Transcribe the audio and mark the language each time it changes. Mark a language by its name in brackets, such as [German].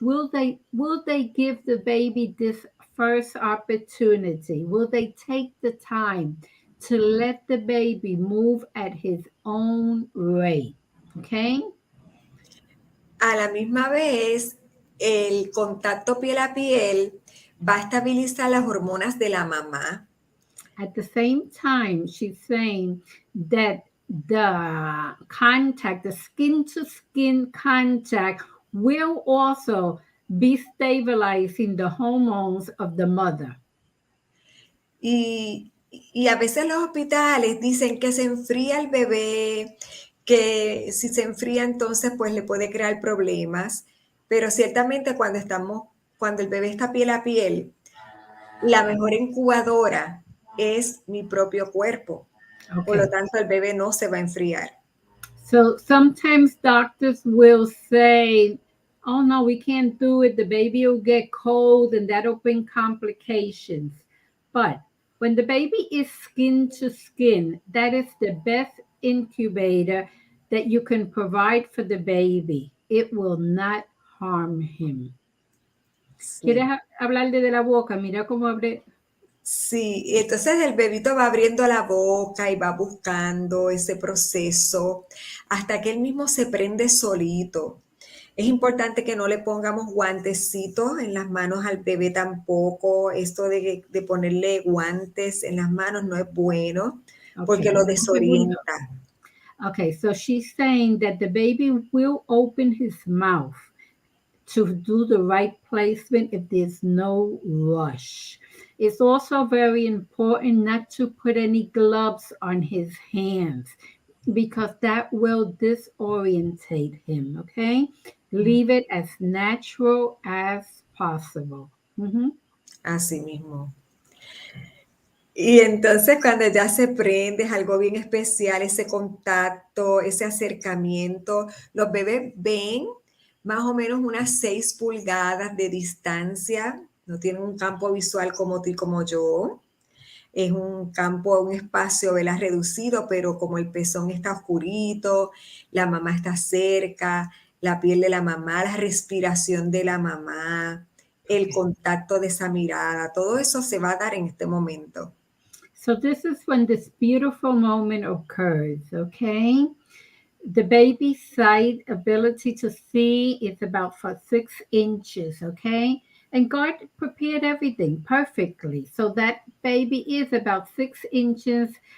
[English] Will they give the baby this first opportunity? Will they take the time to let the baby move at his own rate? Okay? [Spanish] A la misma vez, el contacto piel a piel va a estabilizar las hormonas de la mamá [English] At the same time, she's saying that the contact, the skin to skin contact, will also be stabilizing the hormones of the mother. [Spanish] y a veces los hospitales dicen que se enfría el bebé, que si se enfría entonces pues le puede crear problemas, pero ciertamente cuando el bebé está piel a piel, la mejor incubadora es mi propio cuerpo. Por lo [English] Okay. [Spanish] tanto, el bebé no se va a enfriar. [English] So sometimes doctors will say, oh no, we can't do it. The baby will get cold and that'll bring complications. But when the baby is skin to skin, that is the best incubator that you can provide for the baby. It will not harm him. [Spanish] ¿Quieres Sí. hablar de la boca? Mira cómo abre. Sí, y entonces el bebito va abriendo la boca y va buscando ese proceso hasta que él mismo se prende solito. Es importante que no le pongamos guantecitos en las manos al bebé tampoco. Esto de ponerle guantes en las manos no es bueno [English] Okay, [Spanish] porque lo dame un segundo. desorienta. [English] Okay, so she's saying that the baby will open his mouth to do the right placement if there's no rush. It's also very important not to put any gloves on his hands because that will disorientate him, okay? Leave it as natural as possible. Mhm. [Spanish] Así mismo. Y entonces cuando ya se prende, es algo bien especial, ese contacto, ese acercamiento. Los bebés ven más o menos unas 6 pulgadas de distancia, no tienen un campo visual como tú y como yo. Es un campo, un espacio, ¿verdad? Reducido, pero como el pezón está oscurito, la mamá está cerca, la piel de la mamá, la respiración de la mamá, el contacto de esa mirada, todo eso se va a dar en este momento. [English] So this is when this beautiful moment occurs, okay? The baby's sight ability to see is about for 6 inches, okay? And God prepared everything perfectly. So that baby is about 6 inches.